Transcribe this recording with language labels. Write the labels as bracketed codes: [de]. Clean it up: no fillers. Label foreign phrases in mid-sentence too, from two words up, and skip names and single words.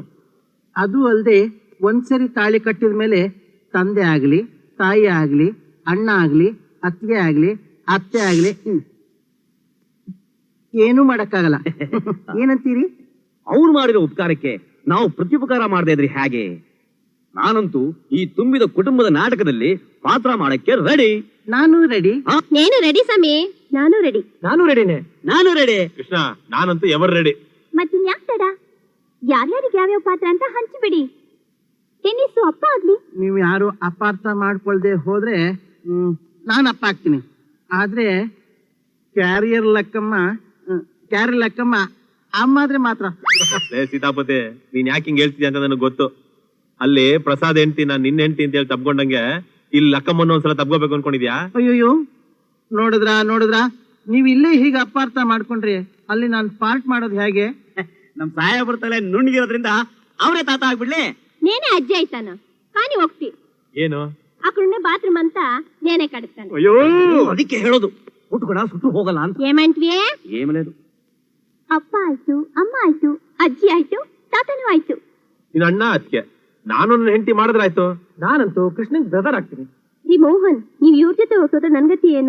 [kn] ಅದು ಅಲ್ಲದೆ ಒಂದ್ಸರಿ ತಾಳಿ ಕಟ್ಟಿದ ಮೇಲೆ ತಂದೆ ಆಗ್ಲಿ, ತಾಯಿ ಆಗ್ಲಿ, ಅಣ್ಣ ಆಗ್ಲಿ, ಅತ್ತಿಗೆ ಆಗ್ಲಿ, ಅತ್ತೆ ಆಗ್ಲಿ ಏನೂ ಮಾಡಕ್ಕಾಗಲ್ಲ. ಏನಂತೀರಿ? ಅವ್ರು ಮಾಡಿರೋ ಉಪಕಾರಕ್ಕೆ ನಾವು ಪ್ರತ್ಯುಪಕಾರ ಮಾಡದೇ ಇದ್ರಿ ಹೇಗೆ? ನಾನಂತೂ ಈ ತುಂಬಿದ ಕುಟುಂಬದ ನಾಟಕದಲ್ಲಿ ಪಾತ್ರ ಮಾಡಕ್ಕೆ ರೆಡಿ. ನಾನು ರೆಡಿ. [te] నేను రెడీ సమీ. [kn] ನಾನು ರೆಡಿ. ನಾನು ರೆಡಿನೇ. ನಾನು ರೆಡಿ. ಕೃಷ್ಣ, ನಾನಂತೂ [en] ever ready. [kn] ಮತ್ತಿನ್ಯಾಕ್ ತಡ? ಯಾರ್ಯಾರಿಗೆ ಯಾವ್ಯಾವ ಪಾತ್ರ ಅಂತ ಹಂಚಿಬಿಡಿ. ಟೆನ್ನಿಸು ಅಪ್ಪ ಆಗ್ಲಿ. ನೀವು ಯಾರು ಅಪಾರ್ಥ ಮಾಡ್ಕೊಳ್ದೆ ಹೋದ್ರೆ ನಾನು ಅಪ್ಪ ಆಗ್ತೀನಿ. ಆದ್ರೆ ಕ್ಯಾರಿಯರ್ ಲಕ್ಕಮ್ಮ ಅಮ್ಮ ಆದ್ರೆ ಮಾತ್ರ. ಸೀತಾಪತಿ, ನೀನ್ ಯಾಕೆ ಹಿಂಗ್ ಹೇಳ್ತಿದ್ಯ ಅಂತ ನನಗೆ ಗೊತ್ತು. ಅಲ್ಲಿ ಪ್ರಸಾದ್ ಹೆಂಡತಿ ನಾನ್ ನಿನ್ನ ಹೆಂಡತಿ ಅಂತ ಹೇಳಿ ತಪ್ಕೊಂಡಂಗೆ ಇಲ್ಲಿ ಲಕ್ಕಮ್ಮನ ಒಂದ್ಸಲ ತಪ್ಕೋಬೇಕು ಅನ್ಕೊಂಡಿದ್ಯಾ? ಅಯ್ಯೋಯ್ಯೋ, ನೋಡಿದ್ರ ನೀವ್ ಇಲ್ಲೇ ಹೀಗೆ ಅಪಾರ್ಥ ಮಾಡ್ಕೊಂಡ್ರಿ ಅಲ್ಲಿ ನಾನು ಪಾರ್ಟ್ ಮಾಡೋದು ಹೇಗೆ? ನಮ್ ಸಹಾಯ ಬರ್ತಲ್ಲ ನುಣ್ಣಿಗಿರೋದ್ರಿಂದ ಅವರೇ ತಾತ ಆಗ್ಬಿಡ್ಲಿ. [te] నేనే అజ్జి అయితాను కానీ ఒకటి [kn] ಏನು [te] అక్కడున్న బాత్రూమ్ అంతా నేనే కడుగుతాను. [kn] ಅಯ್ಯೋ, ಅದಕ್ಕೆ ಹೇಳೋದು ಉಟ್ಕೊಡ ಸುಟ್ಟು ಹೋಗಲ್ಲ ಅಂತ. [te] ఏమంటివే? ಏನ್ లేదు. [kn] ಅಪ್ಪ ಆಯ್ತು, ಅಮ್ಮ ಆಯ್ತು, ಅಜ್ಜಿ ಆಯ್ತು, ತಾತನೂ ಆಯ್ತು. ನಿನ್ನ ಅಣ್ಣ ಅದಕ್ಕೆ ನಾನು ನನ್ನ ಹೆಂಡತಿ ಮಾಡಿದ್ರಾಯ್ತು. ನಾನಂತೂ ಕೃಷ್ಣನ್ ಬ್ರದರ್ ಆಗ್ತೀನಿ. ರೀ ಮೋಹನ್, ನೀವ್ ಇವ್ರ ಜೊತೆ ಹೋಗೋದ್ರ ನನ್ಗತಿ ಏನು?